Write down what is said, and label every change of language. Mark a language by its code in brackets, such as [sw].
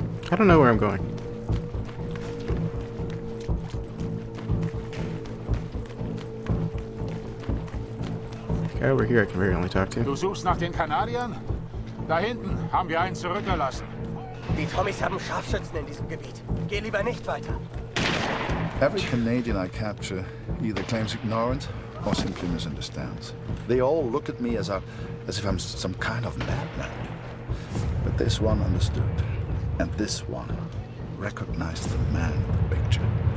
[en] I don't know where I'm going. Okay, over here I can very only talk to. [de] Du suchst nach den Kanadiern? Da hinten haben wir einen zurückgelassen. Die Tommys haben Scharfschützen in diesem Gebiet. Geh lieber nicht weiter. [en] Every Canadian I capture either claims ignorance or simply misunderstands. They all look at me as if I'm some kind of madman. But this one understood. And this one recognized the man in the picture.